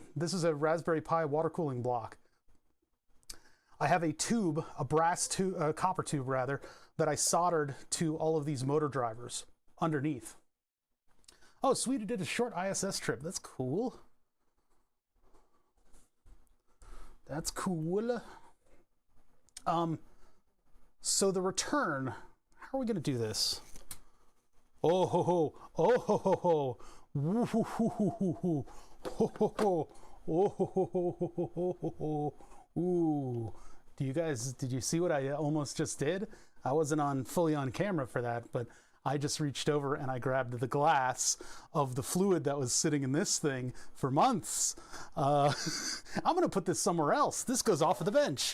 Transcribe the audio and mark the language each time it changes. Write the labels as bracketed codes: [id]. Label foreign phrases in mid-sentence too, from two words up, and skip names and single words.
[en] This is a Raspberry Pi water cooling block. I have a tube, a copper tube rather, that I soldered to all of these motor drivers underneath. Oh, Sweden did a short ISS trip. That's cool. That's cool. So the return, how are we going to do this? Oh ho ho, oh ho ho ho, woo ho ho ho ho ho ho ho, oh ho ho ho ho ho ho ho. Ooh, did you see what I almost just did? I wasn't fully on camera for that, but I just reached over and I grabbed the glass of the fluid that was sitting in this thing for months. I'm gonna put this somewhere else. This goes off of the bench.